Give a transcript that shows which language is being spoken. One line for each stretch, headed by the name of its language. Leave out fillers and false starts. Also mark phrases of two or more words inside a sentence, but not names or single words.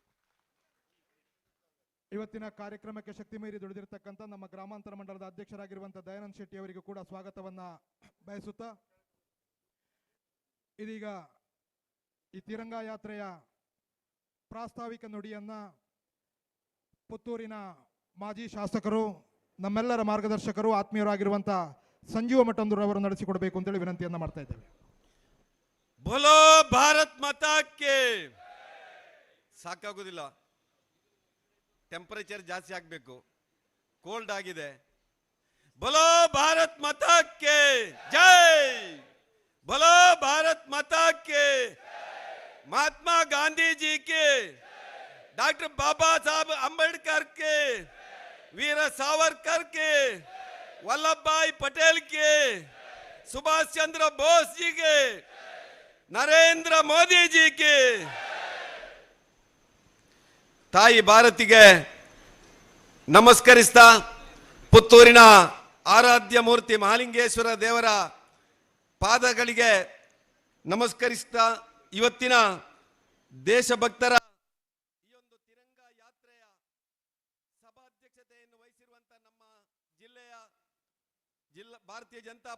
Kannada: ಇವತ್ತಿನ ಕಾರ್ಯಕ್ರಮಕ್ಕೆ ಶಕ್ತಿ ಮೀರಿ ದುಡಿದಿರತಕ್ಕಂಥ ನಮ್ಮ ಗ್ರಾಮಾಂತರ ಮಂಡಲದ ಅಧ್ಯಕ್ಷರಾಗಿರುವಂಥ ದಯಾನಂದ್ ಶೆಟ್ಟಿ ಅವರಿಗೂ ಕೂಡ ಸ್ವಾಗತವನ್ನು ಬಯಸುತ್ತಾ, ಇದೀಗ ಈ ತಿರಂಗ ಯಾತ್ರೆಯ ಪ್ರಾಸ್ತಾವಿಕ ನುಡಿಯನ್ನ ಪುತ್ತೂರಿನ ಮಾಜಿ ಶಾಸಕರು, ನಮ್ಮೆಲ್ಲರ ಮಾರ್ಗದರ್ಶಕರು, ಆತ್ಮೀಯರಾಗಿರುವಂಥ ಸಂಜೀವ ಮಠಂದೂರು ನಡೆಸಿಕೊಡಬೇಕು ಅಂತೇಳಿ ವಿನಂತಿಯನ್ನ ಮಾಡ್ತಾ ಇದ್ದೇವೆ.
Hindi: बोलो भारत माता की.
Kannada: ಸಾಕಾಗುದಿಲ್ಲ, ಟೆಂಪರೇಚರ್ ಜಾಸ್ತಿ ಆಗಬೇಕು, ಕೋಲ್ಡ್ ಆಗಿದೆ.
Hindi: बोलो भारत माता की जय. बोलो भारत माता के, महात्मा गांधी जी के, डॉक्टर बाबा साहब अंबेडकर के, वीर सावरकर के, वल्लभ भाई पटेल के, सुभाष चंद्र बोस जी के, नरेंद्र मोदी जी के.
Kannada: ತಾಯಿ ಭಾರತಿಗೆ ನಮಸ್ಕರಿಸ್ತಾ, ಪುತ್ತೂರಿನ ಆರಾಧ್ಯ ಮೂರ್ತಿ ಮಹಾಲಿಂಗೇಶ್ವರ ದೇವರ ಪಾದಗಳಿಗೆ ನಮಸ್ಕರಿಸ್ತಾ, ಇವತ್ತಿನ ದೇಶಭಕ್ತರ ಈ ಒಂದು ತಿರಂಗ ಯಾತ್ರೆಯ ಸಭಾಧ್ಯಕ್ಷತೆಯನ್ನು ವಹಿಸಿರುವಂತ ನಮ್ಮ ಜಿಲ್ಲಾ ಭಾರತೀಯ ಜನತಾ